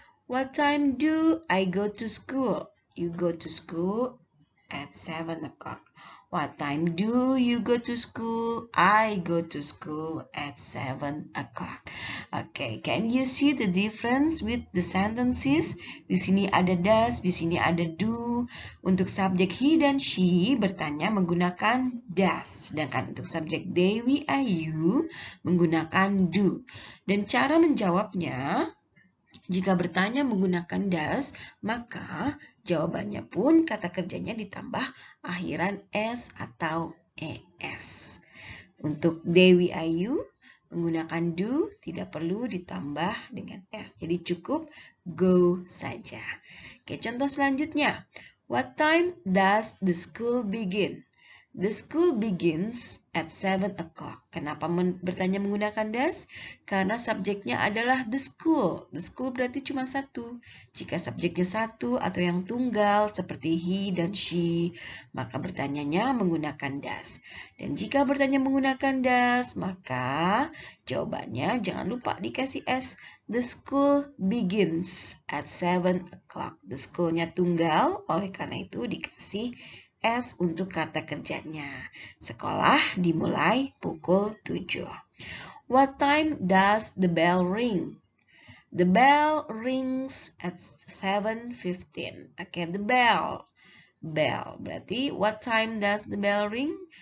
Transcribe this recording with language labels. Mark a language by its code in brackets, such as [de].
[en] What time do I go to school? You go to school at 7 o'clock. What time do you go to school? I go to school at 7 o'clock. Okay, can you see the difference with the sentences? [id] Di sini ada does, di sini ada do. Untuk subjek he dan she bertanya menggunakan does. Sedangkan untuk subjek they, we, I, you menggunakan do. Dan cara menjawabnya, jika bertanya menggunakan does, maka jawabannya pun kata kerjanya ditambah akhiran s atau es. Untuk they, we, I, you menggunakan do tidak perlu ditambah dengan s. Jadi cukup go saja. Oke, contoh selanjutnya. [en] What time does the school begin? The school begins at 7 o'clock. [id] Kenapa bertanya menggunakan does? Karena subjeknya adalah the school. The school berarti cuma satu. Jika subjeknya satu atau yang tunggal seperti he dan she, maka bertanyanya menggunakan does. Dan jika bertanya menggunakan does, maka jawabannya jangan lupa dikasih s. [en] The school begins at 7 o'clock. [id] The schoolnya tunggal, oleh karena itu dikasih S untuk kata kerjanya. Sekolah dimulai pukul 7. [en] What time does the bell ring? The bell rings at 7:15. Oke, the bell. Bell berarti what time does the bell ring?